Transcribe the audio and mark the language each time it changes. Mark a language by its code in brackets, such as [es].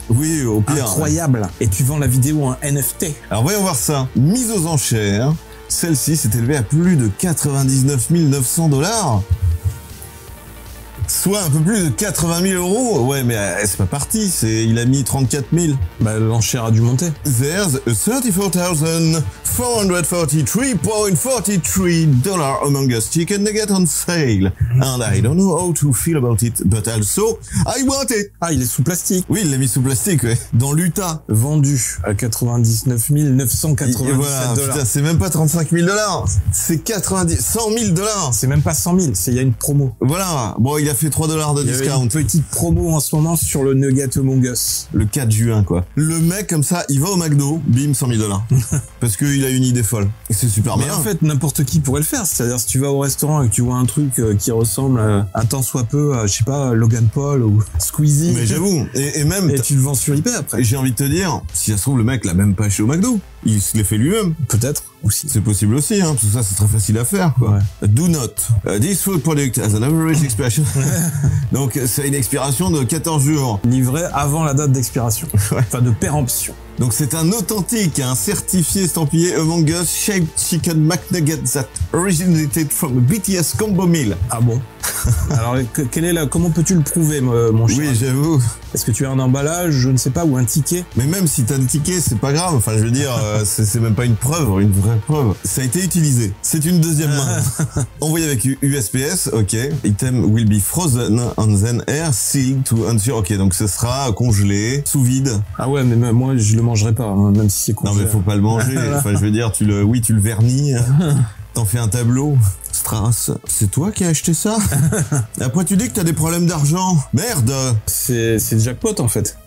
[fr] Oui, au pire. Incroyable. Et tu vends la vidéo en NFT. Alors voyons voir ça. Mise aux enchères, celle-ci s'est élevée à plus de 99 900 $. Soit un peu plus de 80 000 €. Ouais, mais c'est pas parti. Il a mis 34 000. Bah, l'enchère a dû monter. [en] There's a 34,443 $ Among Us chicken nugget on sale. And I don't know how to feel about it, but also, I want it. [fr] Ah, il est sous plastique. Oui, il l'a mis sous plastique, ouais. Dans l'Utah. Vendu à 99 997 $. Voilà, putain, c'est même pas 35 000 $. C'est 100 000 $. C'est même pas 100 000, il y a une promo. Voilà. Bon, il a fait 3 $ de discount. Une petite promo en ce moment sur le nugget Among Us. Le 4 juin, quoi. Le mec, comme ça, il va au McDo, bim, 100 000 $. parce qu'il a une idée folle. Et c'est super Mais bien. en fait, n'importe qui pourrait le faire. C'est-à-dire, si tu vas au restaurant et que tu vois un truc qui ressemble un tant soit peu à, je sais pas, Logan Paul ou Squeezie. Mais j'avoue. Et même, Et tu le vends sur eBay après. j'ai envie de te dire, si ça se trouve, le mec l'a même pas acheté au McDo. Il se l'est fait lui-même. Peut-être aussi. C'est possible aussi, hein. Tout ça, c'est très facile à faire, quoi. Ouais. [en] Do not. This food product has an average expiration. [fr] Donc, c'est une expiration de 14 jours. Livré avant la date d'expiration. Enfin, de péremption. Donc, c'est un authentique, un certifié estampillé Among Us Shaped Chicken McNugget that originated from a BTS combo meal. Ah bon? Alors, comment peux-tu le prouver, mon cher? Oui, j'avoue. Est-ce que tu as un emballage, je ne sais pas, ou un ticket? Mais même si t'as un ticket, c'est pas grave. Enfin, je veux dire, c'est même pas une preuve, une vraie preuve. Ça a été utilisé. C'est une deuxième main. Envoyé avec USPS, ok. [en] Item will be frozen and then air sealed to ensure. [fr] Ok, donc ce sera congelé, sous vide. Ah ouais, mais moi, je le mangerai pas, hein, même si c'est Non, congelé. mais faut pas le manger. Enfin, je veux dire, tu le vernis. T'en fais un tableau. Strass, c'est toi qui as acheté ça? Après, tu dis que t'as des problèmes d'argent. Merde! C'est jackpot, en fait.